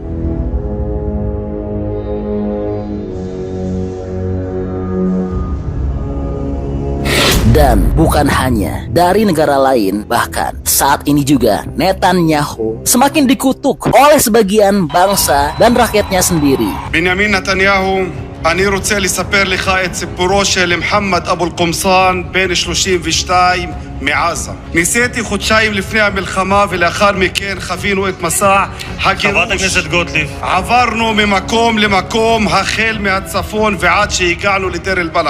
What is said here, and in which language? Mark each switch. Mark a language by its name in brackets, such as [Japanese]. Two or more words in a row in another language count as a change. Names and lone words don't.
[Indonesian] Dan bukan hanya dari negara lain, bahkan saat ini juga Netanyahu semakin dikutuk oleh sebagian bangsa dan rakyatnya sendiri. [Hebrew] בנימין נתניהו, אני רוצה לספר לך את סיפורו של מוחמד אבו אל-קומסאן, בן 32 מעזה. ניסיתי חודשיים לפני המלחמה ולאחר מכן חווינו את מסע הגירוש. חברת הכנסת גוטליב. עברנו ממקום למקום החל מהצפון ועד שהגענו לדיר אל-בלח.